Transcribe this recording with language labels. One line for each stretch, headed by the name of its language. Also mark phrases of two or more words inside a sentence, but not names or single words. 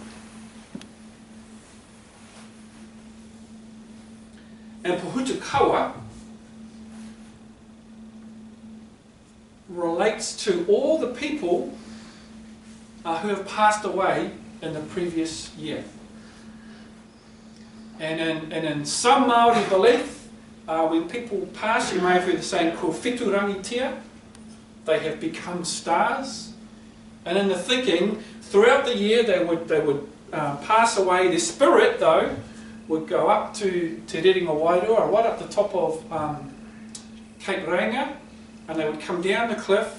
English: And Pūrākau relates to all the people who have passed away in the previous year. And in some Māori belief, when people pass, you may have heard the saying,
Māori: ko whetu tia,
English: they have become stars. And in the thinking, throughout the year they would pass away. Their spirit, though, would go up to Te Rerenga Wairua, right up the top of Cape Reinga, and they would come down the cliff.